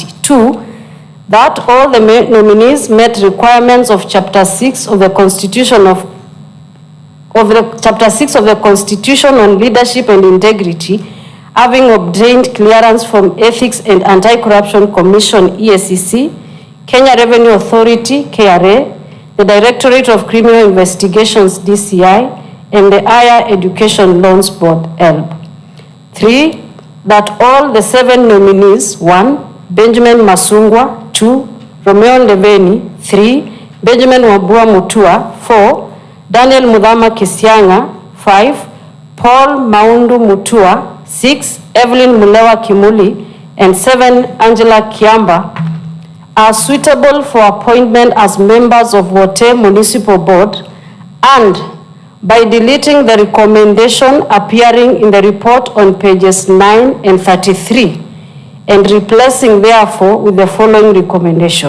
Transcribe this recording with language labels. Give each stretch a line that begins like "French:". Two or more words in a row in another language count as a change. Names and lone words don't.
English: 2, that all the nominees met requirements of Chapter 6 of the Constitution Chapter 6 of the Constitution on Leadership and Integrity, having obtained clearance from Ethics and Anti-Corruption Commission (EACC), Kenya Revenue Authority, KRA, the Directorate of Criminal Investigations, DCI, and the Higher Education Loans Board, ELB. 3, that all the 7 nominees, 1, Benjamin Masungwa, 2, Romeo Ndeveni, 3, Benjamin Wambua Mutua, 4, Daniel Mudhama Kisianga, 5, Paul Maundu Mutua, 6, Evelyn Mulewa Kimuli, and 7, Angela Kiamba, are suitable for appointment as members of Wote Municipal Board, and by deleting the recommendation appearing in the report on pages 9 and 33, and replacing therefore with the following recommendation.